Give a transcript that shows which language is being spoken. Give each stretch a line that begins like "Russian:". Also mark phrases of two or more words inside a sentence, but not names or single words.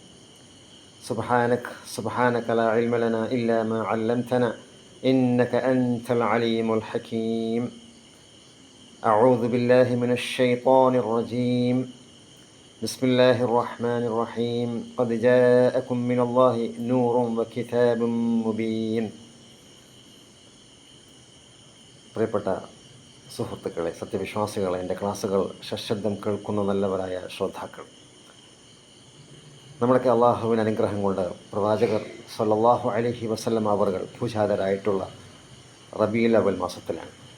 Arabic: سبحانك لا علم لنا إلا ما علمتنا إنك أنت العليم الحكيم. أعوذ بالله من الشيطان الرجيم. بسم الله الرحمن الرحيم. قد جاءكم من الله نور وكتاب مبين.
Malayalam: പ്രിയപ്പെട്ട സുഹൃത്തുക്കളെ, സത്യവിശ്വാസികളെ, എൻ്റെ ക്ലാസ്സുകൾ സശബ്ദം കേൾക്കുന്ന നല്ലവരായ ശ്രോതാക്കൾ, നമ്മളൊക്കെ അള്ളാഹുവിൻ്റെ അനുഗ്രഹം കൊണ്ട് പ്രവാചകർ
Arabic: صلى الله عليه وسلم
Malayalam: അവറുകൾ പൂജാതരായിട്ടുള്ള റബീഉൽ അവ്വൽ മാസത്തിലാണ്.